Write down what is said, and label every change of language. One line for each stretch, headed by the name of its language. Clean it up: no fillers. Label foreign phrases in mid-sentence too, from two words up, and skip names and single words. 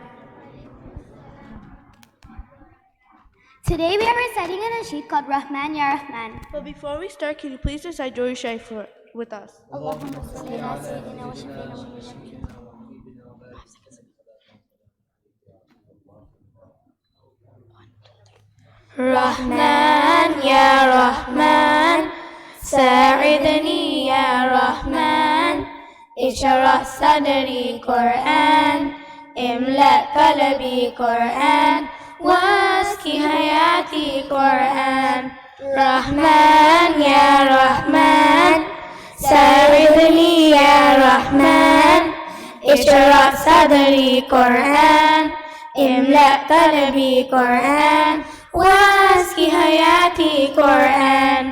English: Today we are reciting a nasheed called Rahman Ya Rahman. But before we start, can you please recite Duri Sharif with us?
Arabic: اللهم صل على سيدنا وشفيعنا وشفيعنا. رحمن يا رحمن ساعدني يا رحمن اشرح صدري قرآن املأ قلبي قرآن واسق حياتي قرآن. رحمن يا رحمن ساعدني يا رحمن اشرح صدري قرآن املأ قلبي قرآن واسق حياتي قرآن.